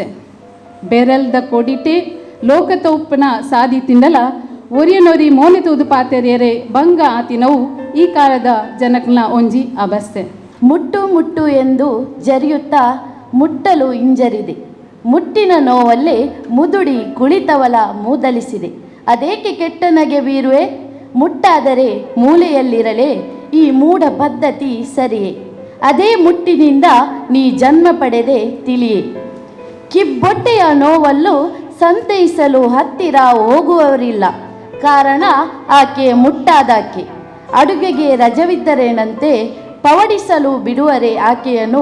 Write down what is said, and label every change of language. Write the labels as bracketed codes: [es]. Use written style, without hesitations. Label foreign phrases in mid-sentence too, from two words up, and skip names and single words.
[tcy] ಬೆರಲ್ದ ಕೊಡಿಟೆ ಲೋಕ ತೂಪಿನ ಸಾದಿ ತಿನ್ನಲ ಒರಿಯನೋರಿ ಮೋನೆ ತೂದು ಪಾತೆರಿಯರೆ ಬಂಗ ಆತಿನವು ಈ ಕಾಲದ ಜನಕಲ್ನ ಒಂಜಿ ಅಬಸ್ತೆ. [kn] ಮುಟ್ಟು ಮುಟ್ಟು ಎಂದು ಜರಿಯುತ್ತಾ ಮುಟ್ಟಲು ಹಿಂಜರಿದೆ. ಮುಟ್ಟಿನ ನೋವಲ್ಲೇ ಮುದುಡಿ ಕುಳಿತವಲ ಮೂದಲಿಸಿದೆ. ಅದೇಕೆ ಕೆಟ್ಟನಗೆ ಬೀರುವೆ, ಮುಟ್ಟಾದರೆ ಮೂಲೆಯಲ್ಲಿರಲೇ ಈ ಮೂಢ ಪದ್ಧತಿ ಸರಿಯೇ. ಅದೇ ಮುಟ್ಟಿನಿಂದ ನೀ ಜನ್ಮ ಪಡೆದೆ ತಿಳಿಯೇ. ಕಿಬ್ಬೊಟ್ಟೆಯ ನೋವಲ್ಲೂ ಸಂತೈಸಲು ಹತ್ತಿರ ಹೋಗುವವರಿಲ್ಲ. ಕಾರಣ ಆಕೆ ಮುಟ್ಟಾದಾಕೆ. ಅಡುಗೆಗೆ ರಜವಿದ್ದರೇನಂತೆ ಪವಡಿಸಲು ಬಿಡುವರೆ ಆಕೆಯನ್ನು.